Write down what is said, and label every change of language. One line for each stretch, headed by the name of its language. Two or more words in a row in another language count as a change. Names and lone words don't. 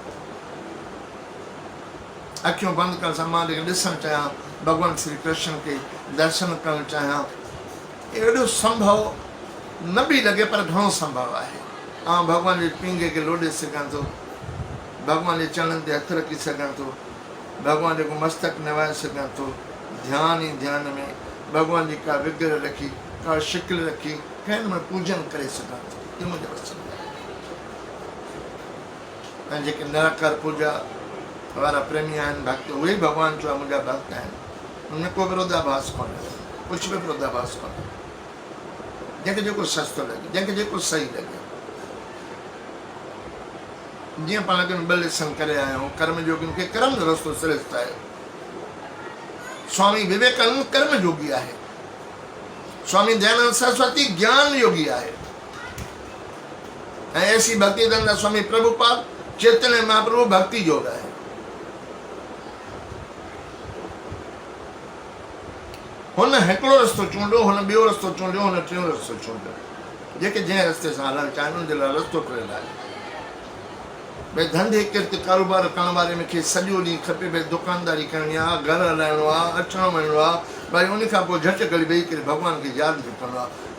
Sindhi: अखियूं बंदि करण सां मां जेके ॾिसणु चाहियां, भगवान श्री कृष्ण खे दर्शन करणु चाहियां, एॾो संभव न बि लॻे पर घणो संभव आहे। ऐं भगवान जे पींगे खे लोॾे सघां थो, भगवान जे चरणनि ते हथु रखी सघां थो, भगवान जो मस्तक नवाए सघां थो। ध्यानु ई ध्यान में भगवान जी का विग्रह रखी, का शिकिल रखी, कंहिं में पूजन करे सघां थो। इहो मुंहिंजो पसंदि आहे। ऐं जेके निराकार पूजा वारा प्रेमी आहिनि, भक्त, उहे भगवान जो मुंहिंजा भक्त आहिनि। उनमें को विरोधाभास कोन्हे, कुझु बि विरोधाभास कोन्हे। जंहिंखे जेको सस्तो लॻे, जंहिंखे जेको सही लॻे। जीअं पाण खे ॿ लेसन करे आया आहियूं, कर्म योगियुनि खे कर्म जो रस्तो श्रेष्ठ आहे। स्वामी विवेकानंद कर्म योगी आहे, स्वामी दयानंद सरस्वती ज्ञान योगी आहे, ऐं ऐसी भक्ति धंधा स्वामी प्रभुपाद चैतन्य महाप्रभु भक्ति योग आहे। हुन हिकिड़ो रस्तो चूंडियो, हुन ॿियो रस्तो चूंडियो, हुन टियों रस्तो चूंडियो। जेके जंहिं रस्ते सां हलणु चाहिनि उन जे लाइ रस्तो ठहियल आहे। भई धंधे किर्त कारोबार करण वारे मूंखे सॼो ॾींहुं खपे, भई दुकानदारी करणी आहे, घर हलाइणो आहे, अचिणो वञिणो आहे, भई उन खां पोइ झटि घड़ी वेही करे भॻवान खे यादि बि करिणो आहे।